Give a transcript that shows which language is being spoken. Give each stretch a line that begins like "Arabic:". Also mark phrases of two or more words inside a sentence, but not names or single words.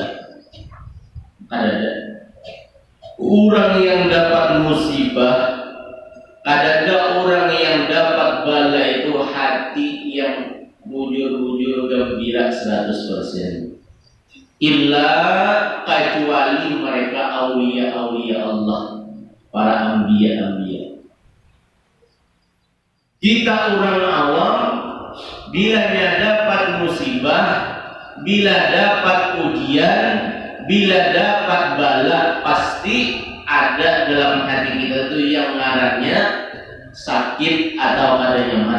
Indonesian: Ada orang yang dapat musibah, ada orang yang dapat bala itu hati yang bujur-bujur gembira 100%. Illa kecuali mereka awliya-awliya Allah, para anbiya-anbiya. Kita orang awam, bila dapat musibah, bila dapat ujian, bila dapat bala, pasti ada dalam hati kita tuh yang ngarannya sakit atau ada nyaman.